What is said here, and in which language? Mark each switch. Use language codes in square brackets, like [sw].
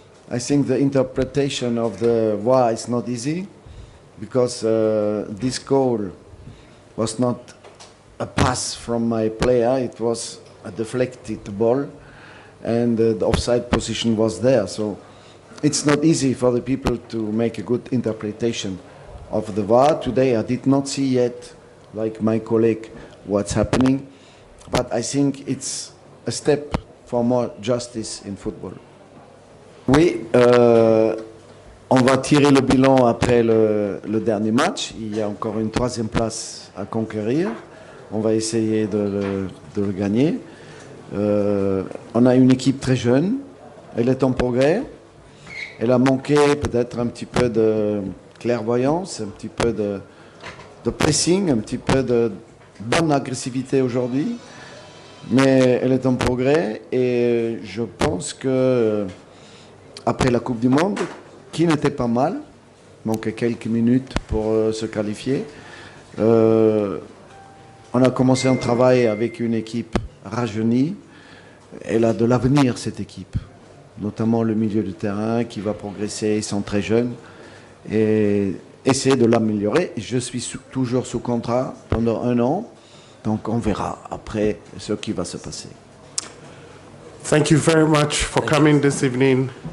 [en] I think the interpretation of the VAR is not easy because this goal was not a pass from my player, it was a deflected ball and the offside position was there. So it's not easy for the people to make a good interpretation of the VAR. Today I did not see yet, like my colleague, what's happening, but I think it's a step for more justice in football. [fr] Oui, on va tirer le bilan après le dernier match. Il y a encore une 3e place à conquérir. On va essayer de le gagner. On a une équipe très jeune. Elle est en progrès. Elle a manqué peut-être un petit peu de clairvoyance, un petit peu de pressing, un petit peu de bonne agressivité aujourd'hui. Mais elle est en progrès et je pense que après la Coupe du Monde, qui n'était pas mal, manquait quelques minutes pour se qualifier, on a commencé un travail avec une équipe rajeunie. Elle a de l'avenir, cette équipe, notamment le milieu de terrain qui va progresser, ils sont très jeunes, et essayer de l'améliorer. Je suis toujours sous contrat pendant 1 an, donc on verra après ce qui va se passer. [en] Thank you very much for coming this evening.